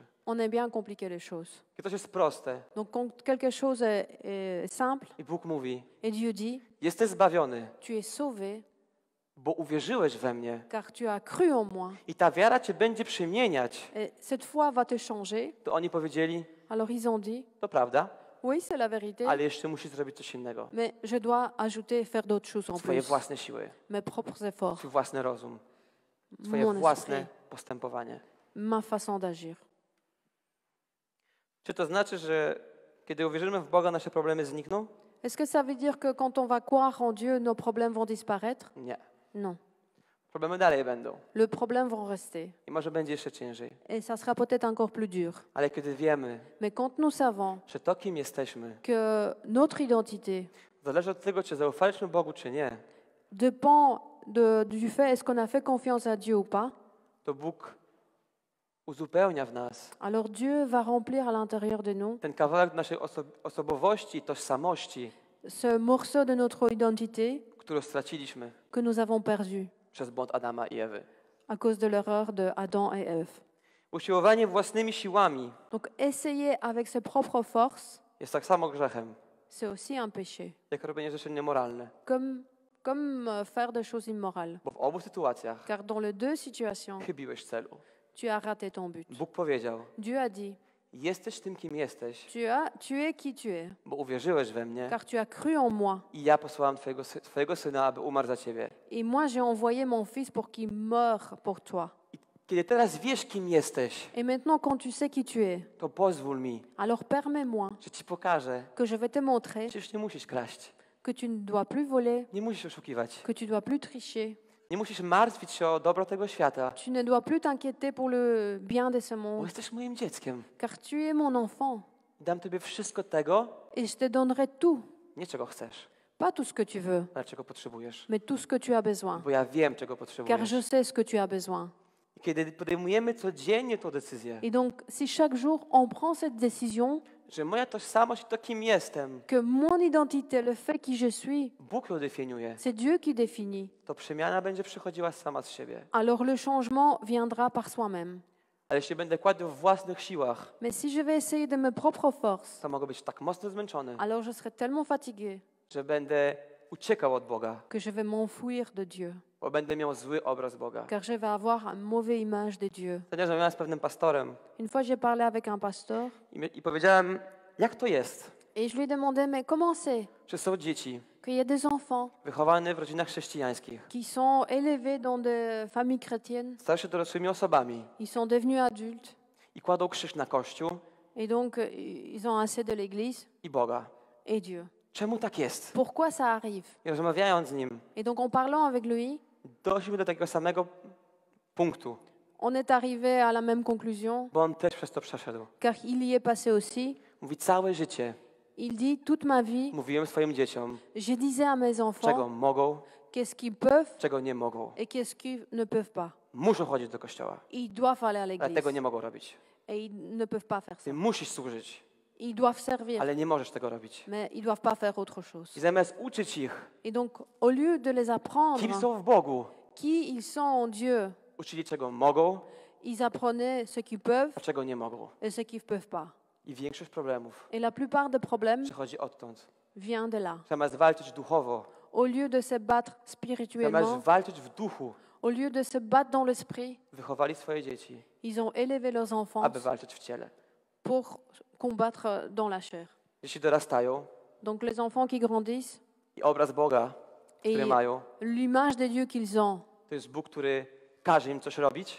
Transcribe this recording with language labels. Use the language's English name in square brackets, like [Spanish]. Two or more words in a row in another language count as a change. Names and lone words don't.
[French] on aime bien compliquer les choses. [Polish] Kiedy coś jest proste [French] Donc quand quelque chose est simple [Polish] i Bóg mówi, [French] et Dieu dit, [Polish] jesteś zbawiony, [French] tu es sauvé [Polish] bo uwierzyłeś we mnie [French] car tu as cru en moi. [Polish] i ta wiara cię będzie przemieniać, [French] Et cette foi va te changer. [Polish] to oni powiedzieli, [French] Alors ils ont dit, [Polish] to prawda, [French] oui, c'est la vérité, [Polish] ale jeszcze musisz zrobić coś innego. [French] mais je dois ajouter, faire d'autres choses en [Polish] Twoje [French] plus. [Polish] własne siły, [French] Mes propres efforts, [Polish] twój własny rozum, twoje [French] mon [Polish] własne [French] esprit, [Polish] postępowanie. [French] ma façon d'agir. [Polish] Czy to znaczy, że kiedy uwierzymy w Boga, nasze problemy znikną? [French] Est-ce que ça veut dire que quand on va croire en Dieu, nos problèmes vont disparaître? [Polish] Nie. [French] Non. [Polish] Problemy dalej będą [French] Les problèmes vont rester. [Polish] i może będzie jeszcze ciężej. [French] Et ça sera peut-être encore plus dur. [Polish] Ale kiedy wiemy, [French] Mais quand nous savons [Polish] że to, kim jesteśmy, [French] que notre identité [Polish] zależy od tego, czy zaufaliśmy Bogu, czy nie, [French] dépend du fait est-ce qu'on a fait confiance à Dieu ou pas, [Polish] to Bóg uzupełnia w nas [French] alors Dieu va remplir à l'intérieur de nous [Polish] ten kawałek naszej osobowości i tożsamości, [French] ce morceau de notre identité [Polish] którą straciliśmy [French] que nous avons perdu [Polish] przez błąd Adama i Ewy. [French] à cause de l'erreur de Adam et Ève. [Polish] Usiłowanie własnymi siłami [French] Donc essayer avec ses propres forces, [Polish] jest tak samo grzechem, [French] c'est aussi un péché, [Polish] jak robienie rzeczy niemoralne. [French] comme faire des choses immorales. [Polish] Bo w obu sytuacjach [French] Car dans les deux situations, [Polish] chybiłeś celu. [French] tu as raté ton but. [Polish] Bóg powiedział, [French] Dieu a dit, [Polish] jesteś tym, kim jesteś, [French] tu es qui tu es, [Polish] bo uwierzyłeś we mnie [French] car tu as cru en moi. [Polish] i ja posłałem twojego syna, aby umarł za ciebie. [French] Et moi, j'ai envoyé mon fils pour qu'il meure pour toi. [Polish] I kiedy teraz wiesz, kim jesteś, [French] Et maintenant, quand tu sais qui tu es, [Polish] to pozwól mi, [French] alors permets-moi [Polish] że ci pokażę, [French] que je vais te montrer [Polish] że już nie musisz kraść, [French] que tu ne dois plus voler, [Polish] nie musisz oszukiwać, [French] que tu dois plus tricher, [Polish] nie musisz martwić się o dobro tego świata, [French] tu ne dois plus t'inquiéter pour le bien de ce [Polish] bo [French] monde, [Polish] jesteś moim dzieckiem. [French] car tu es mon enfant [Polish] Dam tobie wszystko tego, [French] et je te donnerai tout, [Polish] nie czego chcesz, [French] pas tout ce que tu veux, [Polish] ale czego potrzebujesz, [French] mais tout ce que tu as besoin, [Polish] bo ja wiem, czego [French] car [Polish] potrzebujesz. [French] je sais ce que tu as besoin. [Polish] I kiedy podejmujemy codziennie tę decyzję, [French] Et donc, si chaque jour on prend cette décision, [Polish] że moja tożsamość to, kim jestem, [French] que mon identité, le fait qui je suis, [Polish] Bóg ją definiuje, [French] c'est Dieu qui définit, [Polish] to przemiana będzie przychodziła sama z siebie. [French] alors le changement viendra par soi-même. [Polish] Ale jeśli będę kładł w własnych siłach, [French] Mais si je vais essayer de mes propres forces, [Polish] to mogę być tak mocno zmęczony, [French] alors je serai tellement fatigué [Polish] że będę uciekał od Boga, [French] que je vais m'enfuir de Dieu, [Polish] bo będę miał zły obraz Boga. [French] car je vais avoir une mauvaise image de Dieu. [Polish] Ostatnio rozmawiałem z pewnym pastorem [French] Une fois, j'ai parlé avec un pasteur [Polish] i powiedziałem, jak to jest, [French] et je lui ai demandé, mais comment c'est [Polish] że są dzieci [French] qu'il y a des enfants [Polish] wychowane w rodzinach chrześcijańskich, [French] qui sont élevés dans des familles chrétiennes, [Polish] stają się dorosłymi osobami [French] ils sont devenus adultes [Polish] i kładą krzyż na Kościół [French] et donc ils ont assez de l'Église [Polish] i Boga. [French] et Dieu. [Polish] Czemu tak jest? [French] Pourquoi ça arrive? [Polish] I rozmawiając z nim, [French] Et donc en parlant avec lui, [Polish] doszliśmy do takiego samego punktu, [French] on est arrivé à la même conclusion, [Polish] bo on też przez to przeszedł. [French] car il y est passé aussi. [Polish] Mówi, całe życie [French] Il dit, toute ma vie, [Polish] mówiłem swoim dzieciom, [French] je disais à mes [Polish] czego [French] enfants [Polish] mogą, [French] qu'est-ce qu'ils peuvent [Polish] czego nie mogą. [French] et qu'est-ce qu'ils ne peuvent pas. [Polish] Muszą chodzić do kościoła, [French] Ils doivent aller à [Polish] ale [French] l'église [Polish] tego nie mogą robić. [French] et ils ne peuvent pas faire ça. [Polish] Ty musisz służyć, [French] Ils doivent servir, [Polish] ale nie możesz tego robić. [French] mais ils doivent pas faire autre chose. [Polish] I zamiast uczyć ich, [French] Et donc, au lieu de les [Polish] kim [French] apprendre [Polish] są w Bogu, [French] qui ils sont en Dieu, [Polish] uczyli czego mogą, [French] ils apprenaient ce qu'ils peuvent [Polish] a czego nie mogą. [French] et ce qu'ils ne peuvent pas. [Polish] I większość problemów [French] Et la plupart des problèmes [Polish] przychodzi odtąd. [French] vient de là. [Polish] Zamiast walczyć duchowo, [French] Au lieu de se battre [Polish] zamiast [French] spirituellement, [Polish] walczyć w duchu, [French] au lieu de se battre dans l'esprit, [Polish] wychowali swoje dzieci, [French] ils ont élevé leurs enfants [Polish] aby walczyć w ciele. [French] pour combattre dans la chair. [Polish] Jeśli dorastają [French] Donc les enfants qui grandissent [Polish] i obraz Boga, [French] et [Polish] który mają, [French] l'image de Dieu qu'ils ont, [Polish] to jest Bóg, który każe im coś robić.